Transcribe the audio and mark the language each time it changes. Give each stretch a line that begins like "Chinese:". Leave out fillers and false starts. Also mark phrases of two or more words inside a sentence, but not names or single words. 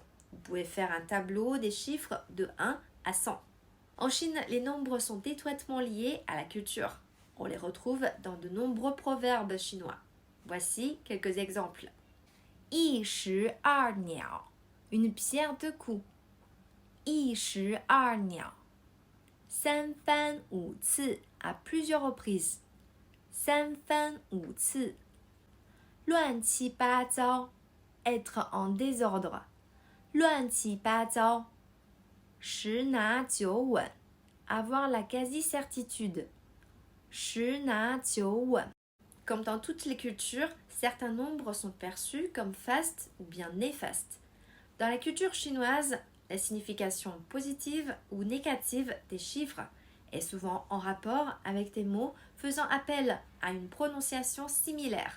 French: Vous pouvez faire un tableau des chiffres de 1 à 100. En Chine, les nombres sont étroitement liés à la culture. On les retrouve dans de nombreux proverbes chinois. Voici quelques exemples. 112 une pierre deux coups. 112
Chinese: 三番五次
French: à plusieurs reprises.
Chinese: 三番五次乱七八糟
French: être en désordre.
Chinese: 乱七八糟十拿九稳
French: avoir la quasi-certitude.
Chinese: 十拿九稳
French: Comme dans toutes les cultures, certains nombres sont perçus comme fastes ou bien néfastes. Dans la culture chinoise, la signification positive ou négative des chiffres est souvent en rapport avec des mots faisant appel à une prononciation similaire.